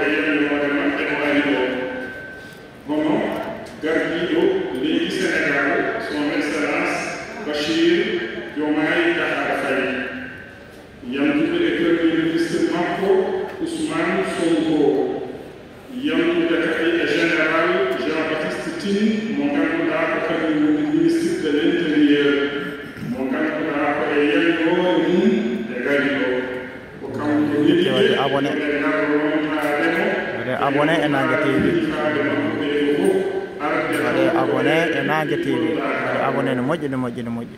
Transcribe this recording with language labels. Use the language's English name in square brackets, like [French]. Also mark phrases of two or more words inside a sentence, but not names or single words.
[Fula] e yelloore maɓɓe o ari ɗo hono gardiiɗo leydi Sénégal [French] son excellence [Fula] Bachir Diomaye Diakhar Faye yamtude e [French] premier ministre [Fula] makko Ousmane Sonko yamtude kadi e général Jean-Baptiste Tine mo ngannduɗaa ko kadi woni [French] ministre de l' intérieur [Fula] mo ngannduɗaa ko e yelloore mum e gari ɗo ko kanko Waɗe abonné e Nangue TV. Waɗe abonné e Nangue TV. Waɗe abonné no moƴƴi no moƴƴi no moƴƴi.